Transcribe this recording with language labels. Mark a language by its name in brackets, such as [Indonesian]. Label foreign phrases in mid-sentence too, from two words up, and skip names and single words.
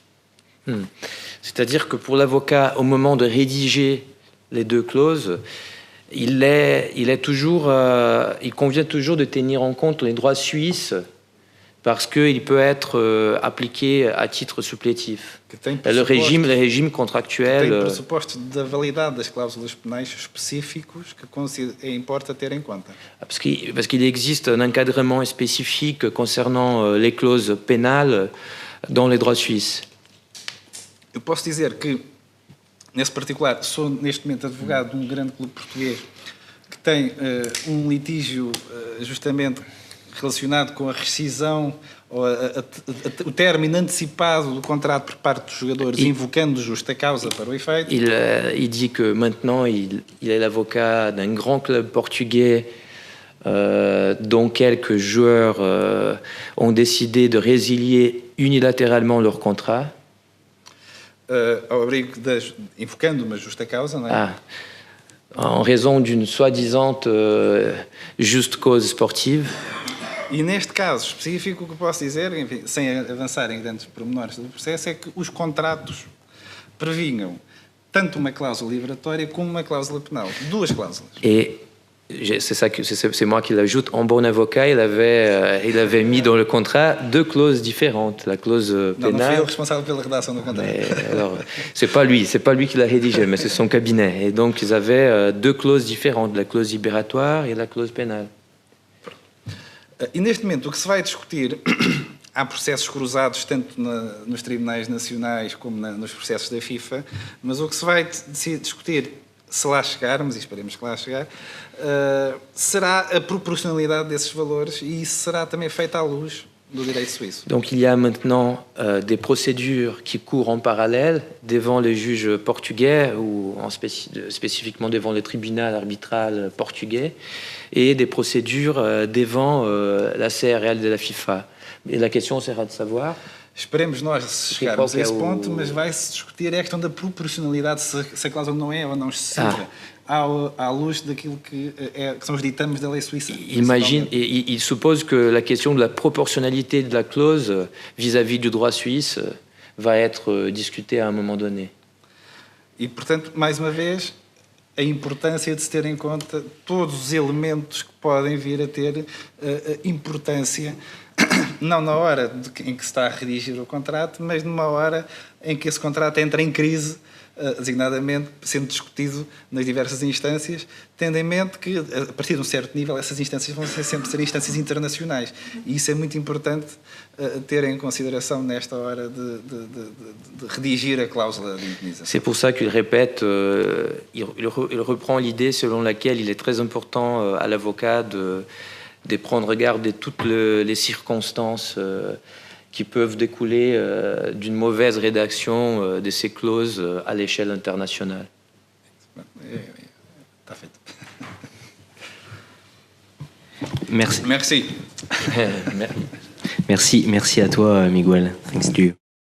[French] C'est-à-dire que pour l'avocat, au moment de rédiger les deux clauses, il convient toujours de tenir en compte les droits suisses, parce qu'il peut être appliqué à titre supplétif. Le régime contractuel... [Portuguese] Tem pressupostos da validade das cláusulas penais específicos que importa ter em conta. [French] Parce qu'il existe un encadrement spécifique concernant les clauses pénales dans les droits suisses. [Portuguese] Eu posso dizer que, nesse particular, sou neste momento advogado de um grande clube português que tem um litígio justamente relacionado com a rescisão ou o término antecipado do contrato por parte dos jogadores, invocando justa causa para o efeito. [French] Il dit que maintenant il est l'avocat d'un grand club portugais dont quelques joueurs ont décidé de résilier unilatéralement leur contrat. [Portuguese] Ao abrigo invocando uma justa causa, não é? [French] En raison d'une soi-disant juste cause sportive. [Portuguese] E neste caso específico, o que posso dizer, enfim, sem avançar em grandes pormenores do processo, é que os contratos previnham tanto uma cláusula liberatória como uma cláusula penal. Duas cláusulas. [French] Et c'est moi qui l'ajoute. En bon avocat, il avait mis dans le contrat deux clauses différentes. La clause pénale. [Portuguese] Não fui eu responsável pela redação do contrato. [French] Alors, c'est pas lui qui l'a rédigé, mais c'est son cabinet. Et donc, ils avaient deux clauses différentes, la clause libératoire et la clause pénale. [Portuguese] E neste momento, o que se vai discutir, há processos cruzados tanto nos tribunais nacionais como nos processos da FIFA, mas o que se vai discutir, se lá chegarmos, e esperemos que lá chegar, será a proporcionalidade desses valores, e isso será também feito à luz do direito suíço. [French] Donc il y a maintenant des procédures qui courent en parallèle devant les juges portugais ou spécifiquement devant le tribunal arbitral portugais et des procédures devant la CRL de la FIFA. Et la question sera de savoir... [Portuguese] Esperemos nós chegarmos a esse ponto, mas vai-se discutir a questão da proporcionalidade, se a cláusula não é ou não excessiva, à luz daquilo que são os ditames da lei suíça. [French] Il suppose que la question de la proportionnalité de la clause vis-à-vis du droit suisse va être discutée à un moment donné. [Portuguese] E, portanto, mais uma vez, a importância de se ter em conta todos os elementos que podem vir a ter importância, não na hora em que se está a redigir o contrato, mas numa hora em que esse contrato entra em crise, designadamente sendo discutido nas diversas instâncias, tendo em mente que, a partir de um certo nível, essas instâncias vão sempre ser instâncias internacionais. E isso é muito importante ter em consideração nesta hora de redigir a cláusula de indenização. [French] C'est pour ça qu'il répète, il reprend l'idée selon laquelle il est très important à l'avocat de prendre garde de toutes les circonstances qui peuvent découler d'une mauvaise rédaction de ces clauses à l'échelle internationale. [Portuguese] Está feito. [French] Merci. Merci. Merci à toi, [English] Miguel. Thanks to you.